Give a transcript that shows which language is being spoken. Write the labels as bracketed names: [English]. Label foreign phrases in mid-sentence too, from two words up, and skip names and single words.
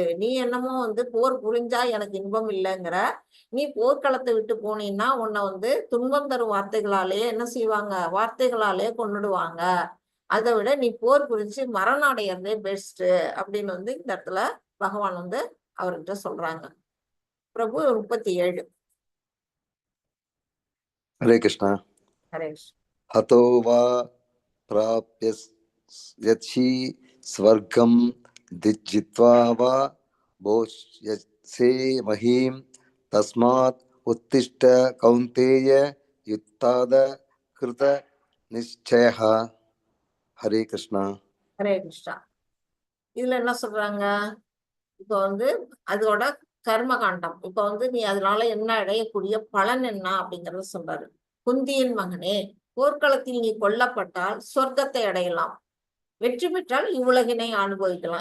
[Tamil] நீ என்னமோ வந்து போர் புரிஞ்சா எனக்கு இன்பம் இல்லைங்கிற, நீ போர்க்களத்தை விட்டு போனீன்னா உன்னை வந்து துன்பம் தரும் வார்த்தைகளாலே என்ன செய்வாங்க, வார்த்தைகளாலே கொன்னுடுவாங்க. அதை விட நீ போர் புரிஞ்சு மரணம் அடையிறதே பெஸ்ட் அப்படின்னு வந்து இந்த இடத்துல பகவான் வந்து அவர்கிட்ட சொல்றாங்க. பிரபு 37. [Hindi] हरे कृष्णा। [Tamil] ஹரேஷ். [Sanskrit] हतो वा प्राप्यसि स्वर्गं जित्वा वा भोक्ष्यसे महीं तस्मात् उत्तिष्ठ कौन्तेय युद्धाय कृतनिश्चयः। [Hindi] हरे कृष्णा। [Tamil] ஹரே கிருஷ்ணா. இதுல என்ன சொல்றாங்க, இப்ப வந்து அதோட கர்ம காண்டம், இப்ப வந்து நீ அதனால என்ன அடையக்கூடிய பலன் என்ன அப்படிங்கறத சொல்றாரு. குந்தியின் மகனே, போர்க்களத்தில் நீ கொல்லப்பட்டால் சொர்க்கத்தை அடையலாம், வெற்றி பெற்றால் இவ்வுலகினை அனுபவிக்கலாம்.